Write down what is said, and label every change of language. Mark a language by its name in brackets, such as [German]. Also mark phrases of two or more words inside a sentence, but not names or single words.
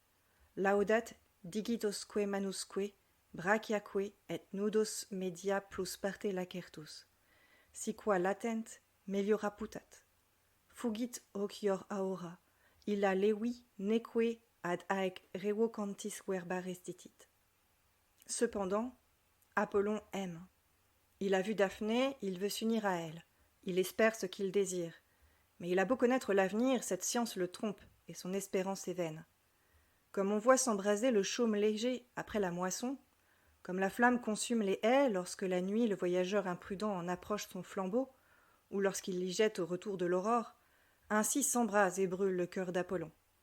[Latin] Laudat digitosque manusque, brachiaque et nudos media plus parte lacertus. Si qua latent, meliora putat. Fugit ocior aura, illa levi neque ad aec revocantis verba restitit. [French] Cependant, Apollon aime. Il a vu Daphné, il veut s'unir à elle. Il espère ce qu'il désire. Mais il a beau connaître l'avenir, cette science le trompe, et son espérance est vaine. Comme on voit s'embraser le chaume léger après la moisson, comme la flamme consume les haies lorsque la nuit le voyageur imprudent en approche son flambeau, ou lorsqu'il l'y jette au retour de l'aurore, ainsi s'embrase et brûle le cœur d'Apollon.